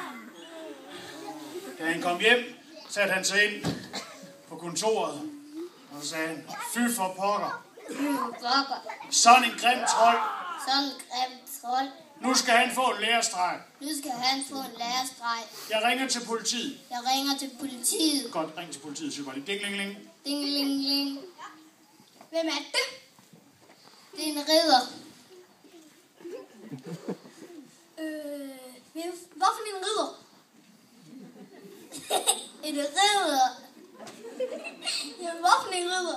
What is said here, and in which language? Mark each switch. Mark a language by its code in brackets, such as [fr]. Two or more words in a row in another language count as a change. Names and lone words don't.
[da] Da han kom hjem, satte han sig ind på kontoret og sagde, fy for pokker. Sådan en grim trold. Sådan en grim trold. Nu skal han få en lærestreg. Jeg ringer til politiet. Godt, ring til politiet, så godt. Ding-ling-ling. Ding-ling-ling. Hvem er det? Det er en ridder. Hvorfor en ridder? En ridder? Jamen, hvorfor en ridder?